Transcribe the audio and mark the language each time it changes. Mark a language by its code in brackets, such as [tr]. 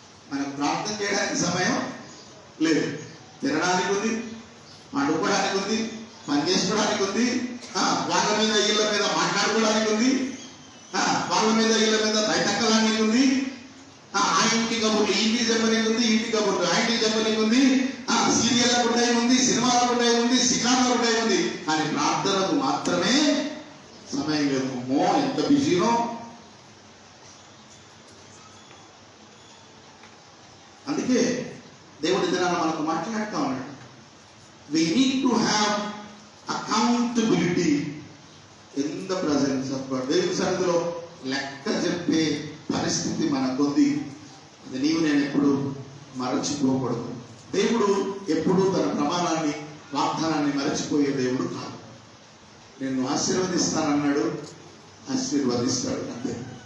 [te] మనకు ప్రార్థన చేయడానికి సమయం లేదు. తినడానికి ఉంది, పండుకోవడానికి ఉంది, పని చేసుకోవడానికి ఉంది, వాళ్ళ మీద ఇళ్ళ మీద మాట్లాడుకోవడానికి ఉంది, వాళ్ళ మీద ఇళ్ళ మీద బయటక్కడానికి ఉంది, ఆ ఇంటి కబుర్లు ఇంటికి చెప్పనీకి ఉంది, ఇంటి కబుర్లు ఆ ఇంటికి చెప్పనీకి ఉంది, సీరియల్లకు ఉంటాయి ఉంది, సినిమాలకు ఉంటాయి ఉంది, శిఖార్లకు ఉంటాయి ఉంది. కానీ ప్రార్థనకు మాత్రమే సమయం లేదు. అమ్మో ఎంత బిజీనో. అందుకే దేవుడి దినాన మనకు మాట్లాడుతూ ఉన్నాడు. [en] We need to have accountability in the presence of God. [te] దేవుని సన్నిధిలో లెక్క చెప్పే పరిస్థితి మనకుంది. అది నీవు నేను ఎప్పుడు మరచిపోకూడదు. దేవుడు ఎప్పుడు తన ప్రమాణాన్ని, వాగ్దానాన్ని మరచిపోయే దేవుడు కాదు. నిన్ను ఆశీర్వదిస్తానన్నాడు, ఆశీర్వదిస్తాడు. అంతే.